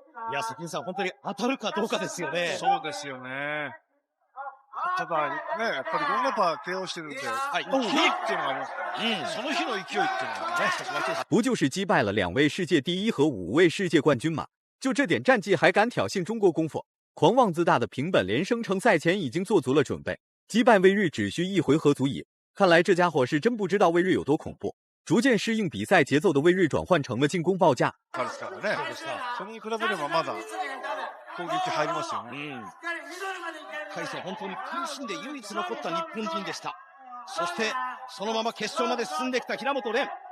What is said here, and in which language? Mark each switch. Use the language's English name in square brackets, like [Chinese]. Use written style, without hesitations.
[Japanese] いや、関根さん、本当に当たるかどうかですよね。そうですよね。ただね、やっぱりいろんなパー KO してるんで、はい、キーっていうのがあります。その日の勢いっていうのがね、 [Chinese] 不就是击败了2位世界第1和5位世界冠军吗？就这点战绩还敢挑衅中国功夫？狂妄自大的平本莲声称赛前已经做足了准备，击败魏睿只需1回合足矣。看来这家伙是真不知道魏睿有多恐怖。逐渐适应比赛节奏的魏睿转换成了进攻报价。 [Japanese] それに比べればまだ攻撃入りますよね。回戦本当に苦しんで唯一残った日本人でした。そしてそのまま決勝まで進んできた平本蓮。